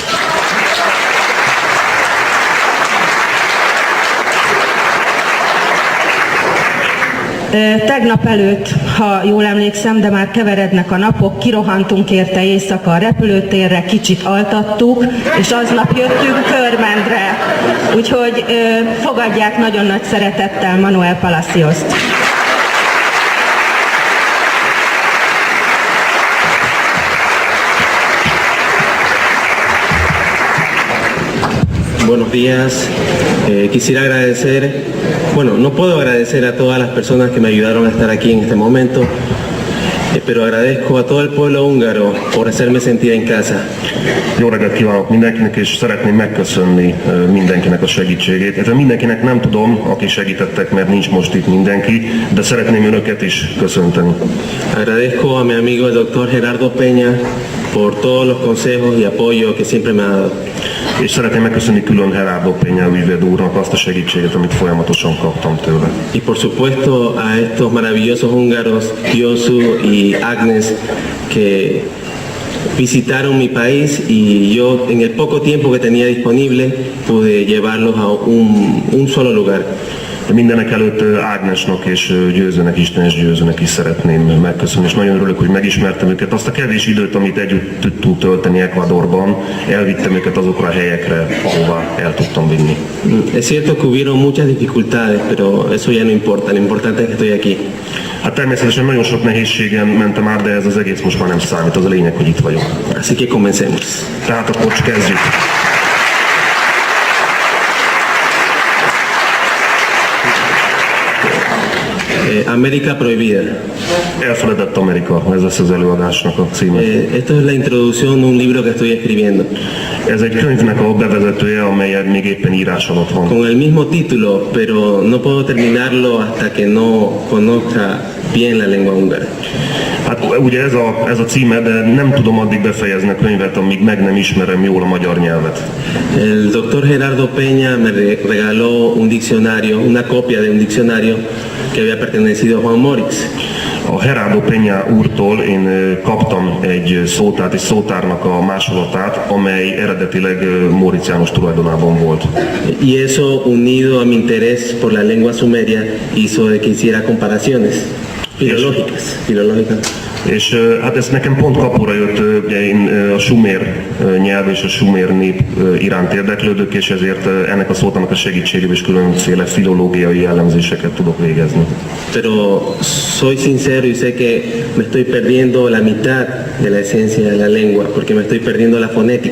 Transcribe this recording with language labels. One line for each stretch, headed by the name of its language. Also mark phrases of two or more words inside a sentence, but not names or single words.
Hungarian: Tegnap előtt, ha jól emlékszem, de már keverednek a napok, kirohantunk érte éjszaka a repülőtérre, kicsit altattuk, és aznap jöttünk Körmendre. Úgyhogy fogadják nagyon nagy szeretettel Manuel Palacioszt.
Spanish: Buenos días. Quisiera agradecer, bueno, no puedo agradecer a todas las personas que me ayudaron a estar aquí en este momento, pero agradezco a todo el pueblo húngaro por hacerme sentir en casa.
Hungarian: Jó reggelt kívánok mindenkinek, és szeretném megköszönni mindenkinek a segítségét. Ez mindenkinek nem tudom, aki segítettek, mert nincs most itt mindenki, de szeretném önöket is köszönteni.
Spanish: Agradezco a mi amigo el doctor Gerardo Peña por todos los consejos y apoyo que siempre me ha dado.
Hungarian: És szeretném megköszönni külön Gerardo Peña ügyvéd úrnak azt a segítséget, amit folyamatosan kaptam tőle.
Spanish: Y por supuesto a estos maravillosos húngaros, Josu y Agnes, que visitaron mi país y yo en el poco tiempo que tenía disponible pude llevarlos a un solo lugar.
Hungarian: Mindenek előtt Ágnesnak és Győzőnek, Isten és Győzőnek is szeretném megköszönni, és nagyon örülök, hogy megismertem őket. Azt a kevés időt, amit együtt tudtunk tölteni Ecuadorban, elvittem őket azokra a helyekre, ahová el tudtam vinni.
Spanish: Es cierto que hubieron muchas dificultades, pero eso ya no importa, lo importante es que estoy aquí.
Hungarian: Hát természetesen nagyon sok nehézségen mentem át, de ez az egész most már nem számít, az a lényeg, hogy itt vagyok.
Spanish: Así que comencemos.
Hungarian: Tehát akkor kezdjük.
Spanish: América Prohibida.
Hungarian: Elfeledett Amerika, ez lesz az előadásnak a címe.
Spanish: Esto es la introducción de un libro que estoy escribiendo.
Hungarian: Ez egy könyvnek a bevezetője, amely még éppen írás alatt van.
Spanish: Con el mismo título, pero no puedo terminarlo hasta que no conozca bien la lengua húngara.
Hungarian: Hát ugye ez a címe, de nem tudom addig befejezni a könyvet, amíg meg nem ismerem jól a magyar nyelvet.
Spanish: El doctor Gerardo Peña me regaló un diccionario, una copia de un diccionario que había pertenecido a Juan Morix.
Hungarian: A Gerardo Peña úrtól én kaptam egy szótárt és szótárnak a másolatát, amely eredetileg Móricz János tulajdonában volt.
Spanish: Y eso, unido a mi interés por la lengua sumeria, hizo de que hiciera comparaciones filológicas.
Hungarian: És hát ez nekem pont kapura jött, ugye én a sumér nyelv és a sumér nép iránt érdeklődök, és ezért ennek a szótának a segítségével is különféle filológiai elemzéseket tudok végezni.
Spanish: Pero soy sincero y sé que me estoy perdiendo la mitad de la esencia de la lengua, porque me estoy perdiendo la fonética.